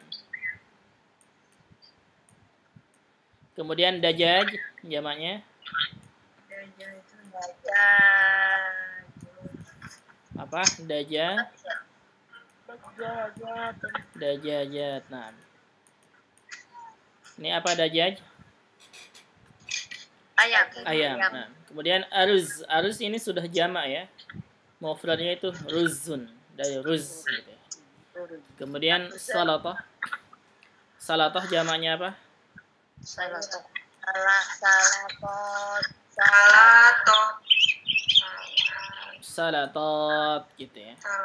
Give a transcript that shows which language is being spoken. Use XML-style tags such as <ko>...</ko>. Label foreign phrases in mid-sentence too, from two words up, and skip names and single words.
<id>Kemudian dajaj jamaknya apa? Dajajat. Nah. Ini apa dajaj? Ayam. Ayam. Nah, kemudian aruz. Aruz ini sudah jamak ya. Mufradnya itu ruzun, dari ruz gitu ya. Kemudian salatah. Salatah jamaknya apa? Salatot. Salatot gitu ya.</id>